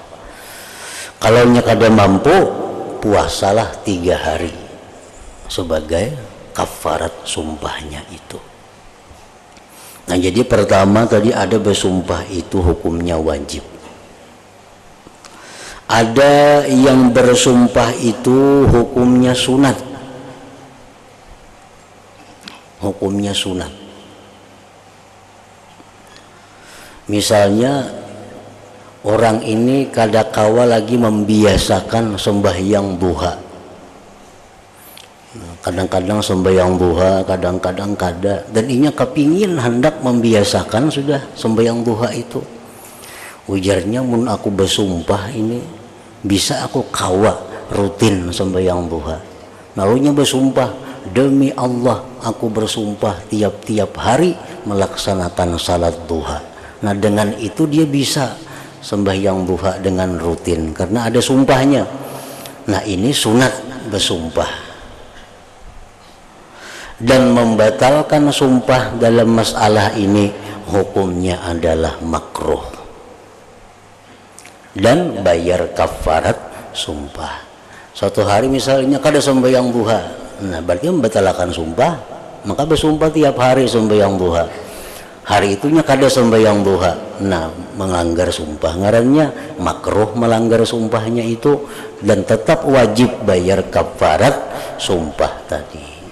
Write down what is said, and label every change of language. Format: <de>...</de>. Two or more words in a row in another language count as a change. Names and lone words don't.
<bjn>Kalau nya kada mampu, puasalah 3 hari sebagai kafarat sumpahnya itu.</bjn> <id>Nah, jadi pertama tadi ada bersumpah itu hukumnya wajib. Ada yang bersumpah itu hukumnya sunat. Hukumnya sunat.</id> <bjn>Misalnya orang ini kadakawa lagi membiasakan sembahyang duha. Kadang-kadang sembahyang duha, kadang-kadang kada. Dan inya kepingin hendak membiasakan sudah sembahyang duha itu. Ujarnya, mun aku bersumpah ini bisa aku kawa rutin sembahyang duha.</bjn> <id>Lalunya bersumpah, demi Allah aku bersumpah tiap-tiap hari melaksanakan salat duha. Nah, dengan itu dia bisa sembahyang duha dengan rutin karena ada sumpahnya. Nah, ini sunat bersumpah. Dan membatalkan sumpah dalam masalah ini hukumnya adalah makruh dan bayar kafarat sumpah. Suatu hari misalnya kada sembahyang duha, nah berarti membatalkan sumpah, maka bersumpah tiap hari sembahyang duha.</id> <bjn>Hari itunya kada sembahyang duha, nah melanggar sumpah, ngarannya makruh melanggar sumpahnya itu, dan tetap wajib bayar kafarat sumpah tadi.</bjn>